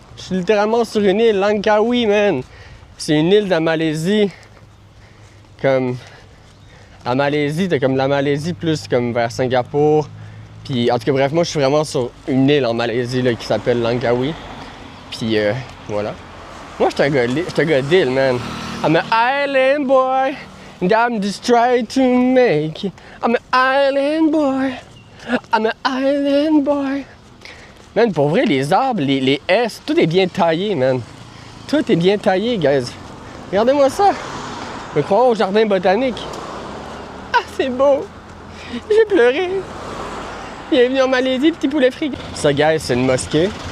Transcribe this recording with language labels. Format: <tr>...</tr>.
<fr>Je suis littéralement sur une île, Langkawi, man. C'est une île de la Malaisie. Comme... La Malaisie, t'as comme la Malaisie plus comme vers Singapour. Puis en tout cas, bref, moi je suis vraiment sur une île en Malaisie là, qui s'appelle Langkawi. Puis voilà. Moi je suis un gars d'île, man.</fr> <en>I'm an island boy, and I'm just trying to make it. I'm an island boy, I'm an island boy.</en> <fr>Man, pour vrai, les arbres, les S, tout est bien taillé, man. Tout est bien taillé, guys. Regardez-moi ça. Je me crois au jardin botanique. Ah, c'est beau. J'ai pleuré. Bienvenue en Malaisie, petit poulet frit. Ça, guys, c'est une mosquée.</fr>